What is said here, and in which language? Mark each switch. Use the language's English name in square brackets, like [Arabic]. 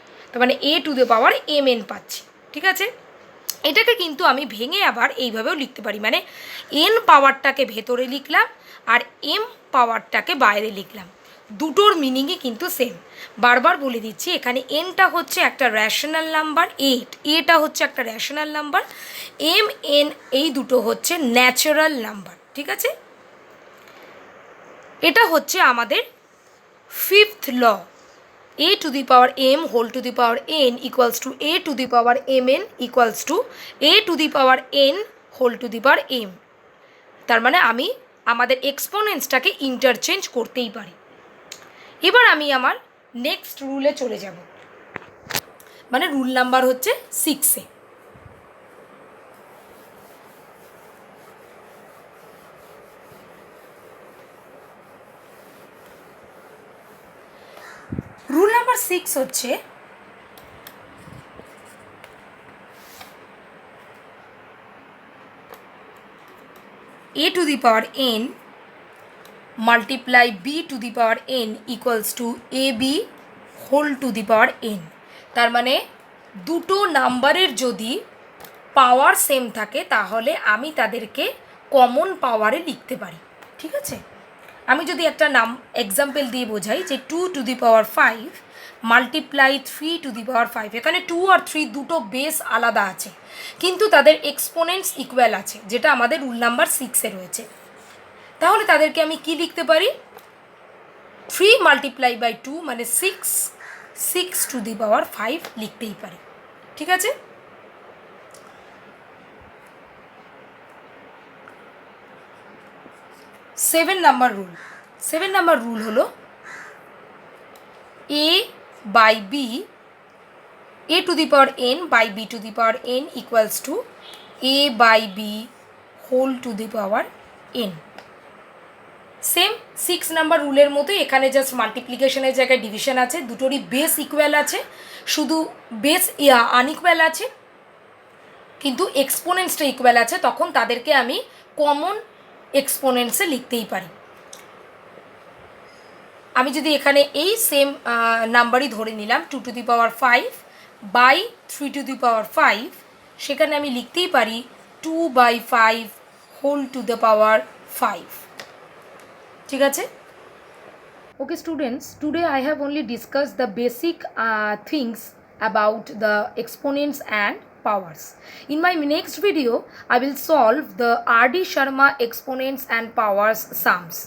[Bangla] তার মানে a to the power mn পাচ্ছি। ঠিক আছে, এটাকে কিন্তু আমি ভেঙে আবার এইভাবেও লিখতে পারি, মানে n পাওয়ারটাকে ভেতরে লিখলাম আর m পাওয়ারটাকে বাইরে লিখলাম, দুটোর মিনিংই কিন্তু সেম। বারবার বলে দিচ্ছি, এখানে nটা হচ্ছে একটা র্যাশনাল নাম্বার, এটা হচ্ছে একটা র্যাশনাল নাম্বার, n এই দুটো হচ্ছে ন্যাচারাল নাম্বার। ঠিক আছে, এটা হচ্ছে আমাদের fifth law, [English] a to the power m [Bangla] whole to the power n equals to [English] a to the power mn equals to a to the power n [Bangla] whole to the power m। তার মানে আমি আমাদের এক্সপোনেন্টসটাকে interchange করতেই পারি। এবার আমি আমার next রুলে চলে যাব, মানে রুল নাম্বার হচ্ছে 6-এ। রুল নাম্বার 6 হচ্ছে [English] a to the power n [Bangla] multiply b to the power n equals to ab whole to the power n। তার মানে দুটো নাম্বারের যদি পাওয়ার সেম থাকে তাহলে আমি তাদেরকে কমন পাওয়ারে লিখতে পারি। ঠিক আছে, আমি যদি একটা এক্সাম্পল দিয়ে বোঝাই যে [English] 2 to the power 5 [Bangla] multiply [English] 3 to the power 5, [Bangla] এখানে 2 আর 3 দুটো বেস আলাদা আছে কিন্তু তাদের এক্সপোনেন্টস ইকুয়াল আছে, যেটা আমাদের রুল নাম্বার 6-এ রয়েছে। তাহলে তাদেরকে আমি কি লিখতে পারি, 3 মাল্টিপ্লাই বাই 2 মানে [English] 6 to the power 5 [Bangla] লিখতেই পারি। ঠিক আছে, সেভেন নাম্বার রুল হলো [English] a by b a to the power n [Bangla] by b to the power n equals to a by b whole to the power n। Same 6 number রুলের মতো এখানে just মাল্টিপ্লিকেশনের জায়গায় division আছে, দুটোরই base equal আছে, শুধু base unequal আছে কিন্তু এক্সপোনেন্টসটা equal আছে, তখন তাদেরকে আমি কমন এক্সপোনেন্টসে লিখতেই পারি। আমি যদি এখানে এই সেম নাম্বারই ধরে নিলাম 2 to the power 5 by 3 to the power 5, সেখানে আমি লিখতেই পারি 2/5 হোল টু দ্য পাওয়ার 5। ঠিক আছে, [English] okay students, today I have only discussed the basic things about the exponents and powers. In my next video I will solve the R.D. Sharma exponents and powers sums.